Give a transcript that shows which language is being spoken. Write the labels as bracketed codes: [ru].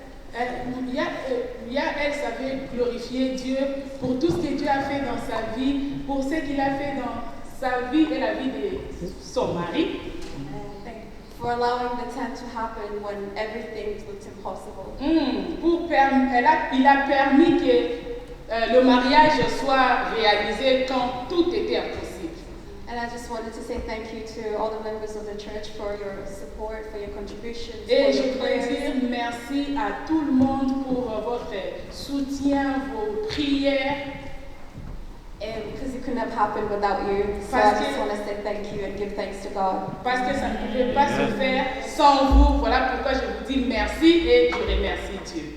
[fr] Elle savait glorifier Dieu pour tout ce que Dieu a fait dans sa vie, pour ce qu'il a fait dans sa vie et la vie de son mari. [en] For allowing the 10th to happen when everything looked impossible. [fr] Il a permis que le mariage soit réalisé quand tout était impossible. [en] And I just wanted to say thank you to all the members of the church for your support, for your contributions, [fr] Et [en] for [fr] je [en] your [fr] voudrais [en] prayers. [fr] dire merci à tout le monde pour votre soutien, vos prières. [en] And because it couldn't have happened without you, so I just want to say thank you and give thanks to God. [fr] Parce que ça ne pouvait pas se faire sans vous. Voilà pourquoi je vous dis merci et je remercie Dieu.